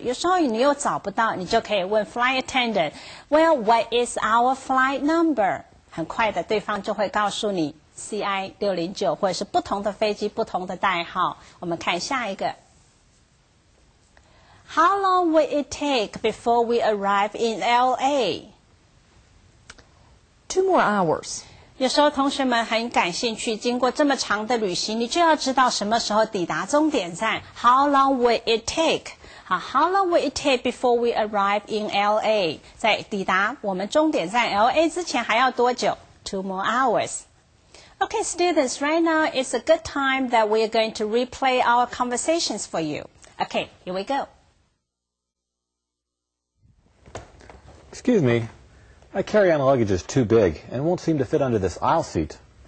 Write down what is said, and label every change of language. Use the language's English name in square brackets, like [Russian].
[Chinese] 有时候你又找不到，你就可以问 flight attendant。 [English] Well, what is our flight number？ [Chinese] 很快的，对方就会告诉你 CI 609，或者是不同的飞机不同的代号。我们看下一个。 [English] How long will it take before we arrive in LA? 2 more hours. [Chinese] 有时候同学们很感兴趣，经过这么长的旅行，你就要知道什么时候抵达终点站。 [English] How long will it take? How long will it take before we arrive in LA? [Chinese] 在抵达我们终点站 LA 之前还要多久 ？ [English] 2 more hours. Okay, students, right now it's a good time that we are going to replay our conversations for you. Okay, here we go. Excuse me, my carry-on luggage is too big and won't seem to fit under this aisle seat.